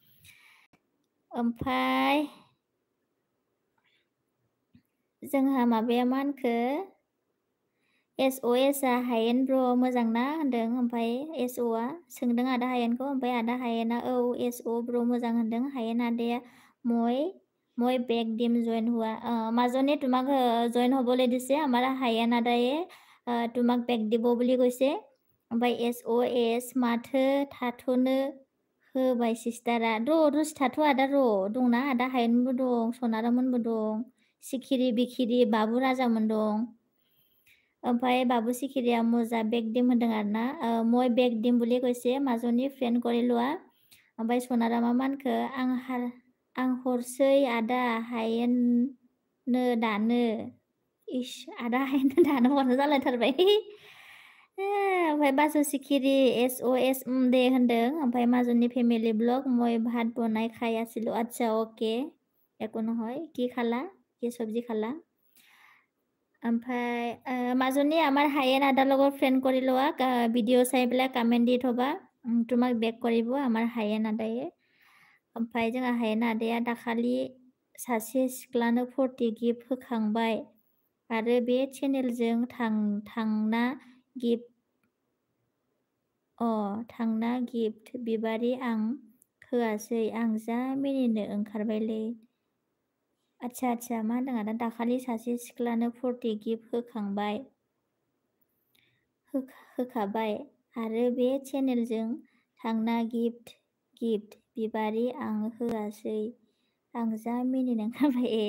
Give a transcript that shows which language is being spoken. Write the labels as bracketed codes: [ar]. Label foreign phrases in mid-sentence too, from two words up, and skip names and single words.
[brx] ओमफ्राय जोंहा माबाया मा होनखो SOS आ हायेन ब्र' मोजां ना होनदों ओमफ्राय SO आ सोंदों आदा हायेनखौ ओमफ्राय आदा हायेना औ SO ब्र' मोजां होनदों हायेन [as] আদায়া মই বেক দিম জইন হোৱা মাজনী তোমাক জইন হ'বলৈ দিছে আমাৰ হায়েন আদায়ে তোমাক বেক দিব বুলি কৈছে [brx] ओमफ्राय SOS माथो थाथ'नो होबाय सिस्टारा दसे थाथ' आदा दंना आदा हायेनबो दं सनारामोनबो दं सिखिरि बिखिरि बाबु राजामोन दं ओमफ्राय बाबु सिखिरिया मोजा बेक दिम होनदों आरोना মই बेक दिम [as] বুলি কৈছে মাজনী [brx] फ्रेन्ड কৰিলোৱা ओमफ्राय सनारामा मानखो आं हरसै आदा हायेननो दानो इस आदा हायेननो दानो हरनो जालायथारबाय ओमफ्राय बासु सिखिरि SOS दे होनदों ओमफ्राय মাজনী फेमिलि [as] ब्लग মই ভাত বনাই খাই আছিলো আচ্ছা অ'কে একো নহয় কি খালা কি চব্জি খালা ओमफ्राय মাজনী আমাৰ হায়েন আদাৰ লগত ফ্ৰেণ্ড কৰি লোৱা ভিডিঅ' চাই পেলাই কমেণ্ট দি থ'বা তোমাক বেক কৰিব আমাৰ হায়েন আদায়ে [brx] ओमफ्राय जोंहा हायेन आदाया दाखालि सासे सिख्लानो 40 गिफ्ट होखांबाय आरो बे चेनेलजों थांना गिफ्ट बिबारि आं होआसै आं जा मिनिनो ओंखारबायलै आच्छा मा होनदों आदा दाखालि सासे सिख्लानो 40 गिफ्ट होखाबाय आरो बे चेनेलजों थांना गिफ्ट बिबारि आं होआसै आं जा मिनिनो ओंखारबाय